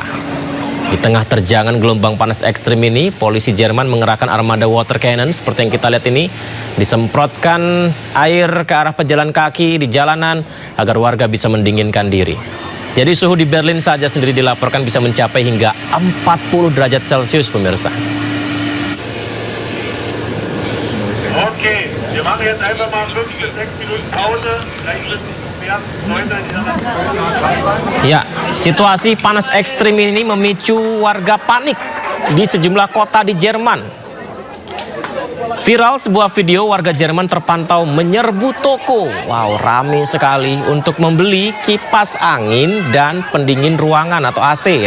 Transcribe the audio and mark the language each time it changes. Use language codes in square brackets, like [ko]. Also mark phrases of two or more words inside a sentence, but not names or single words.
[id] Di tengah terjangan gelombang panas ekstrim ini, polisi Jerman mengerahkan armada [en] water cannon [id] seperti yang kita lihat ini, disemprotkan air ke arah pejalan kaki di jalanan agar warga bisa mendinginkan diri. Jadi suhu di Berlin saja sendiri dilaporkan bisa mencapai hingga 40 derajat Celcius, pemirsa. [de] Oke, wir machen jetzt einfach mal 5 bis 6 Minuten Pause. [id] Ya, situasi panas ekstrim ini memicu warga panik di sejumlah kota di Jerman. Viral sebuah video warga Jerman terpantau menyerbu toko. Wow, ramai sekali untuk membeli kipas angin dan pendingin ruangan atau AC ya.